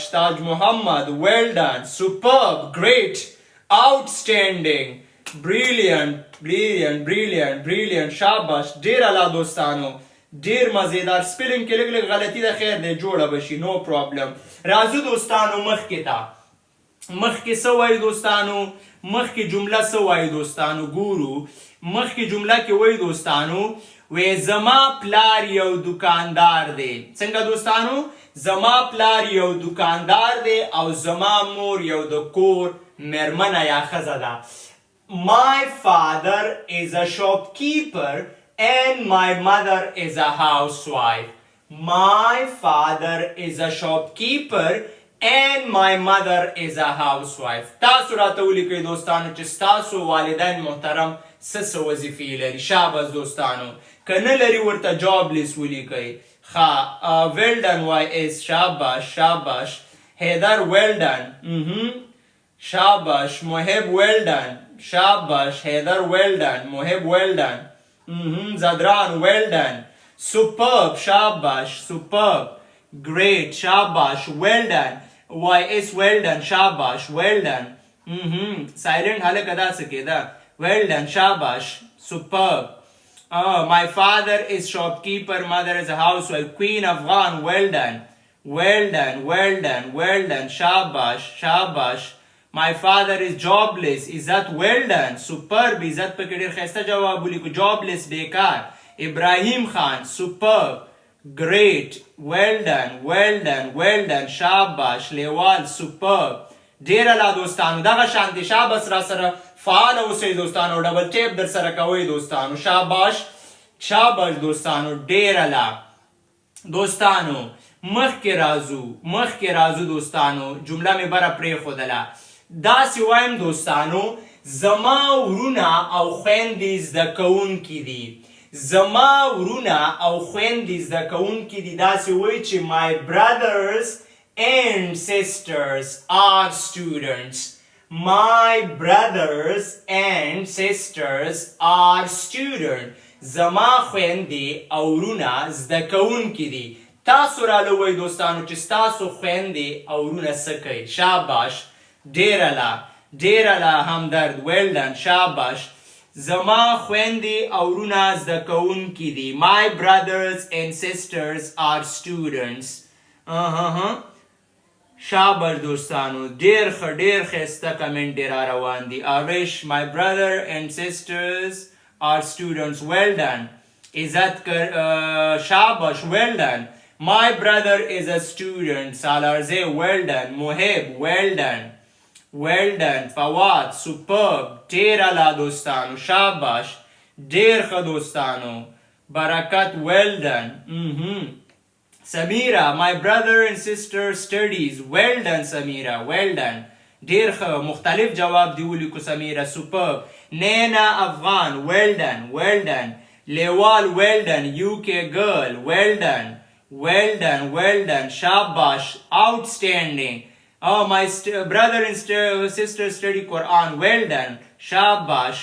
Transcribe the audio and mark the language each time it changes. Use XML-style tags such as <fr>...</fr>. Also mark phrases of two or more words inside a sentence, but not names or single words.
<en>Taj Muhammad. Well done. Superb. Great. Outstanding. Brilliant. Brilliant. Brilliant. Brilliant. Shabash.</en> <ps>ډیر اعلی دوستانو. ډیر مزیدار. سپیلنګ کې لږ لږ غلطي ده، خیر دی جوړه بشي.</ps> <en>no problem.</en> <ps>راځو دوستانو مخکې ته. مخکې څه وایي دوستانو؟ مخکې جمله څه وایي دوستانو؟ ګورو. مخکې جمله کې وایي دوستانو وی زما پلار یو دکاندار دی. څنګه دوستانو؟ زما پلار یو دکاندار دی او زما مور یو د کور میرمنه یا ښځه ده.</ps> <en>My father is a shopkeeper and my mother is a housewife. My father is a shopkeeper and my mother is a housewife.</en> <ps>تاسو راته ولیکئ دوستانو چې ستاسو والدین محترم څه وظیفې لري. شاباش دوستانو. که نه لري ورته</ps> <en>job list</en> <ps>ولیکئ.</ps> <en>ښه well done YS.</en> <ps>شاباش شاباش.</ps> <en>حیدر well done.</en> <ps>شاباش.</ps> <en>محب well done. شاباش. حیدر well done. محب well done. Zadran well done. Superb. Shabash. Superb. Great. Shabash. Well done. YS well done. Shabash. Well done. Silent halak ada sakeda. Well done. Shabash. Superb. My father is shopkeeper, mother is a housewife. Queen Afghan. Well done. Well done. Well done. Well done. Shabash. Shabash. My father is jobless. Izzat well done. Superb.</en> <ps>Izzat pe ke ډیر خسته جواب ولیکو.</ps> <en>jobless بیکار. Ibrahim Khan. Superb. Great. Well done. Well done. Well done. Shabash. Lewal. Superb.</en> <ps>ډیر اعلی دوستانو. دغه شانتي شاباش را سره فعال اوسئ دوستانو.</ps> <en>double tap</en> <ps>در سره کوئ دوستانو. شاباش شاباش دوستانو. ډیر اعلی دوستانو. مخکې راځو دوستانو. جمله مې بره پرېښودله. داسې وایم دوستانو زما ورونه او خویندې زده کوونکي دي. زما ورونه او خویندې زده کوونکي دي. داسې وایي چې</ps> <en>my brothers and sisters are students. My brothers and sisters are students.</en> <ps>زما خویندې او ورونه زده کوونکي دي. تاسو راله وایي دوستانو چې ستاسو خویندې او ورونه څه کوي. شاباش. ډیر اعلی. ډیر اعلی همدرد.</ps> <en>well done.</en> <ps>شاباش. زما خویندې او ورونه زده کوونکي دي.</ps> <en>My brothers and sisters are students.</en> <ps>شاباش دوستانو. ډیر ښه ډیر ښایسته کمنټ را روان دي.</ps> <en>آریش my brother and sisters are students. well done. عزت شاباش. well done. My brother is a student. Salarze well done. Mohib well done. well done. Fawad superb.</en> <ps>ډیر اعلی دوستانو. شاباش. ډیر ښه دوستانو.</ps> <en>برکت well done. Samira my brother and sister studies. well done Samira. well done.</en> <ps>ډیر ښه مختلف جواب دی ولیکو سمیرا.</ps> <en>superb. نینا افغان well done. well done. Lewal well done. UK girl well done. well done. well done. Shabash. outstanding. My brother and sister study Quran. well done. Shabash.</en>